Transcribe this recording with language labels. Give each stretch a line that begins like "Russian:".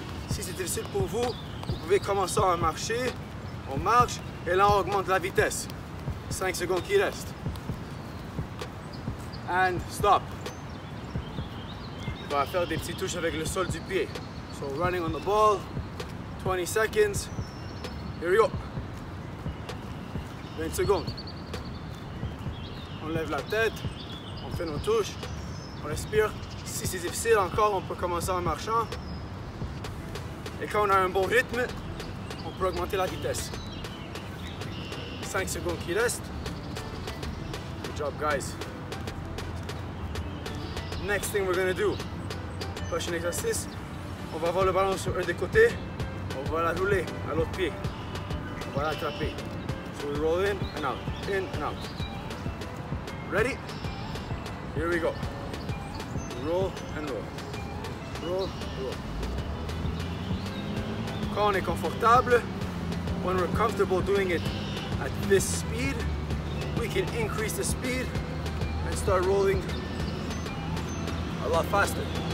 French: Si c'est difficile pour vous, vous pouvez commencer à marcher, on marche et là on augmente la vitesse. 5 secondes qui restent.
English: And stop.
French: On va faire des petites touches avec le sol du pied.
English: So running on the ball, 20 seconds. Here we go.
French: 20 secondes. On lève la tête, on fait nos touches, on respire. Si c'est difficile encore, on peut commencer en marchant. Et quand on a un bon rythme, on peut augmenter la vitesse. 5 secondes qui restent.
English: Good job, guys. Next thing we're gonna do.
French: Prochain exercice, on va avoir le ballon sur un des côtés. On va la rouler à l'autre pied. On va l'attraper.
English: So we roll in and out, in and out. Ready? Here we go. Roll and roll. Roll, roll.
French: Quand on est confortable,
English: when we're comfortable doing it at this speed, we can increase the speed and start rolling a lot faster.